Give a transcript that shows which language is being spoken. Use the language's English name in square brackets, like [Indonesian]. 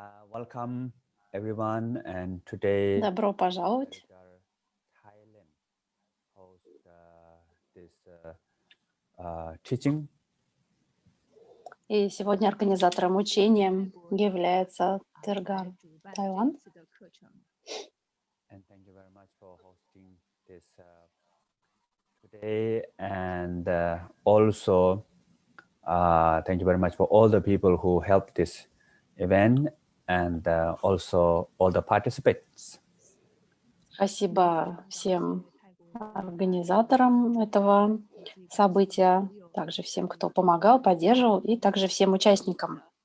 [English] Welcome everyone, and today [Russian] Добро пожаловать. [English] Thailand host this teaching. [Russian] И сегодня организатором учения является Тергар Таиланд. [English] And thank you very much for hosting this today, and also thank you very much for all the people who helped this event, and also all the participants. [Russian] Спасибо всем организаторам этого события, также всем, кто помогал, поддерживал, и также всем участникам.